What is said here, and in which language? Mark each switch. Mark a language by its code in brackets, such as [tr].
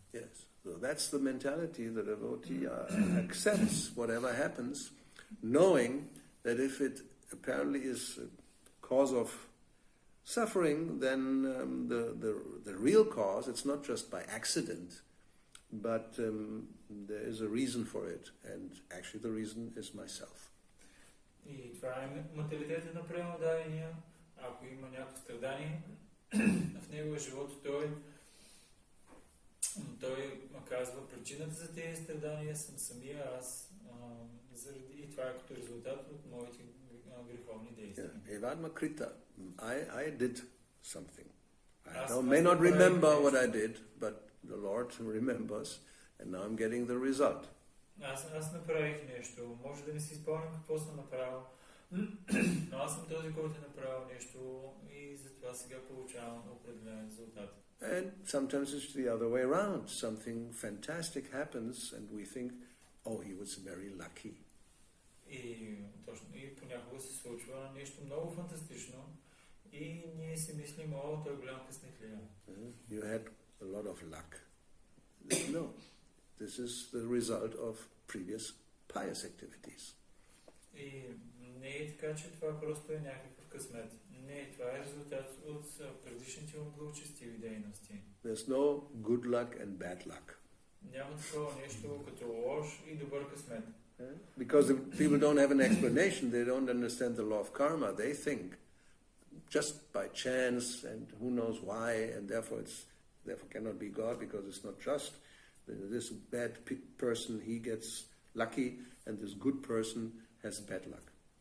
[en] Yes. So that's the mentality the devotee accepts whatever happens, knowing that if it apparently is a cause of suffering, then the real cause, it's not just by accident, but there is a reason for it, and actually the reason is myself. [bg] И това е менталитета на преодоления. Ако има някакво страдание в неговия живот, той казва, причината за тези страдания съм самия аз, и това е като резултат от моите греховни действия. [en] Evadma Krita, I did something. I may not remember what I did, but the Lord remembers, and now I'm getting the result. [bg] Аз направих нещо. Може да не си спомням какво съм направил, но аз съм този, който е направил нещо и затова сега получавам определен резултат. [en] And sometimes it's the other way around. Something fantastic happens and we think, oh, he was very lucky. [bg] И точно, и понякога се случва случва нещо много фантастично и ние си мислим, о, той е голям късник ли е. [en] You had a lot of luck. No, this is the result of previous pious activities. [bg] И не е така, че това просто е някакъв късмет. Не, това е резултат от предишните благочестиви дейности. [en] There's no good luck and bad luck. [bg] Няма такова нещо като лош и добър късмет. [en] Because if people don't have an explanation, they don't understand the law of karma. They think just by chance and who knows why, and therefore cannot be God because it's not just. This bad person, he gets lucky, and this good person has bad luck.